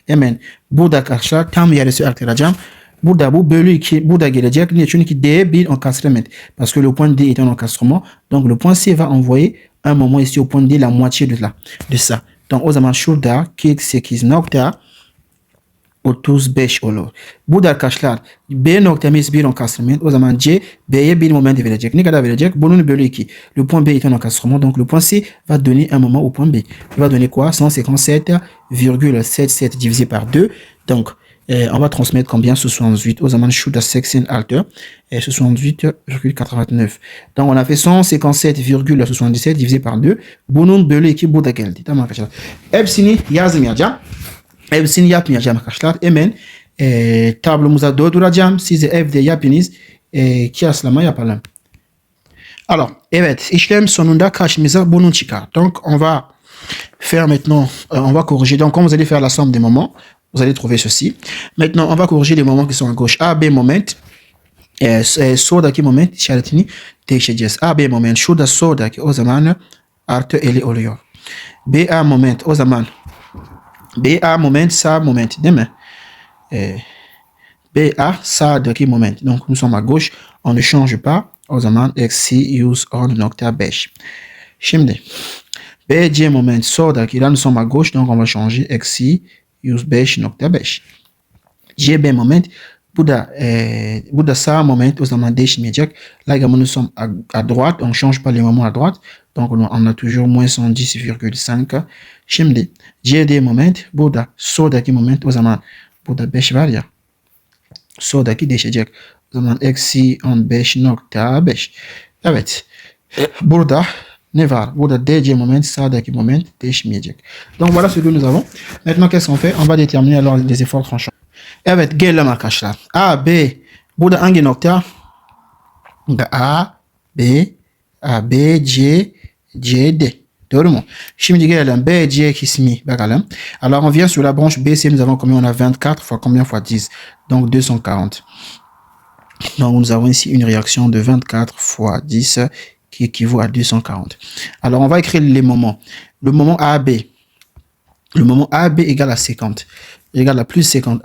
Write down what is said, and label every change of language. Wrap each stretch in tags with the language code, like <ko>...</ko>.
<tr>Hemen burada arkadaşlar tam yarısı aktaracağım. Burada bu bölü 2 burada gelecek. Niye? Çünkü D bir encastrement.</tr> <fr>Parce que le point D est un encastrement. Donc le point C va envoyer un moment ici au point D la moitié de ça.</fr> <tr>Donc o zaman şurada 48 nokta 35 olur. Burada arkadaşlar B noktamız bir encastrement. O zaman C B'ye bir moment verecek. Ne kadar verecek? Bunun bölü 2.</tr> <fr>Le point B est un encastrement. Donc le point C va donner un moment au point B. Il va donner quoi? 157,77 divisé par 2. Donc on va transmettre combien? 68.</fr> <tr>O zaman şurada</tr> <fr>86 et 68,89. Donc on a fait 157,77 divisé par 2.</fr> <tr>Bunun bölü 2 burada geldi. Tamam arkadaşlar. Hepsini yazmayacağım. Hepsini yapmayacağım arkadaşlar. Hemen tablomuza dolduracağım. Size evde yapınız. Kıyaslama yapalım. Alors, evet, işlem sonunda karşımıza bunun çıkar.</tr> <fr>Donc, on va faire maintenant, on va corriger. Donc, quand vous allez faire la somme des moments, vous allez trouver ceci. Maintenant, on va corriger les moments qui sont à gauche. A, B moment.</fr> <tr>Soldaki moment işaretini değişeceğiz. A, B moment. Şurada soldaki o zaman artı 50 oluyor. B, A moment o zaman BA moment, ça moment, değil mi? BA, sağdaki moment.</tr> <fr>Donc, nous sommes à gauche. On ne change pas.</fr> <tr>O zaman eksi</tr> <fr>110,5.</fr> <tr>Şimdi BC moment, sağdaki.</tr> <fr>Là, nous sommes à gauche. Donc, on va changer eksi 105,5. GB moment.</fr> <tr>Bu da sağ moment. O zaman değişmeyecek.</tr> <fr>Là, également, nous sommes à droite. On ne change pas les moments à droite. Donc, on a toujours moins 110,5.</fr> <tr>Şimdi CD moment, burada soldaki moment o zaman burada 5 var ya. Soldaki değişecek. O zaman eksi 15,5. Evet. Burada ne var? Burada DC moment, sağdaki moment değişmeyecek.</tr> <fr>Donc voilà ce que nous avons. Maintenant qu'est-ce qu'on fait? On va déterminer alors les efforts tranchants.</fr> <tr>Evet, gelelim arkadaşlar. A, B. Burada hangi nokta? A, B, C, D. Doğru mu? Şimdi gelelim B, C kısmı bakalım.</tr> <fr>Alors on vient sur la branche BC, nous avons combien? On a 24 fois combien fois 10? Donc 240. Donc nous avons ici une réaction de 24 fois 10 qui équivaut à 240. Alors on va écrire les moments. Le moment AB. Le moment AB égale à 50. Égale à plus 50.</fr>